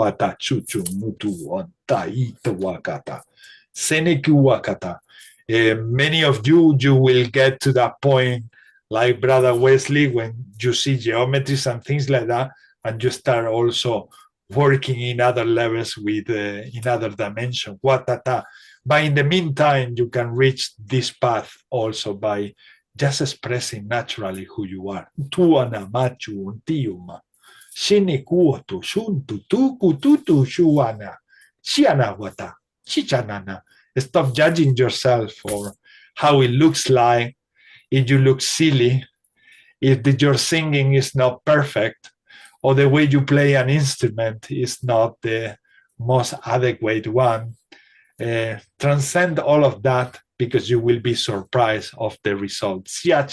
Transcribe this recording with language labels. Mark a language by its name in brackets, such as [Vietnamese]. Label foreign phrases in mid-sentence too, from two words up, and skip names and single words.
[English] Many of you will get to that point, like Brother Wesley, when you see geometries and things like that, and you start also working in other levels with in other dimensions. But in the meantime, you can reach this path also by just expressing naturally who you are. Tuana machu untiuma. Shini kuotu shuntu tuku tutu shuana. Shiana wata. Chichanana. Stop judging yourself for how it looks like. If you look silly, if your singing is not perfect, or the way you play an instrument is not the most adequate one, transcend all of that, because you will be surprised of the results.